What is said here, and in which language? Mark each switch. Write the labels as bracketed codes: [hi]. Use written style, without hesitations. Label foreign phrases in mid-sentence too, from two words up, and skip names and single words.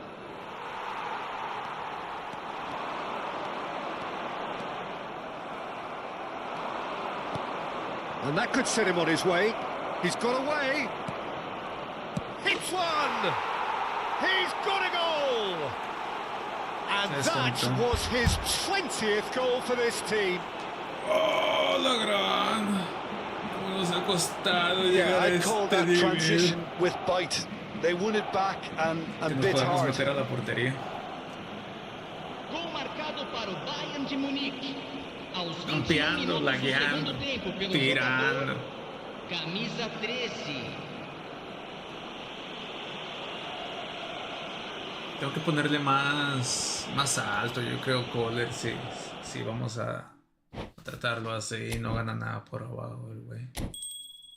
[en] And that could set him on his way. He's got away. Hits one! He's got a goal! And that was his 20th goal for this team. [es] Oh, la gran. Nos ha costado llegar a [en] I'd call [es] este [en] that [es] nivel. [en] transition with bite. They won it back and [es] Que nos [en] bit [es] podamos [en] hard. [es] meter a la portería. [pt] Gol marcado para o Bayern de Munique. Aos 21 [es] Campeando, [pt] minutos do [es] lagueando, [pt] segundo tempo pelo [es] tirando. [pt] jogador, camisa 13. [es] Tengo que ponerle más alto, yo creo, Kohler, sí, vamos a tratarlo así, no gana nada por abajo el güey.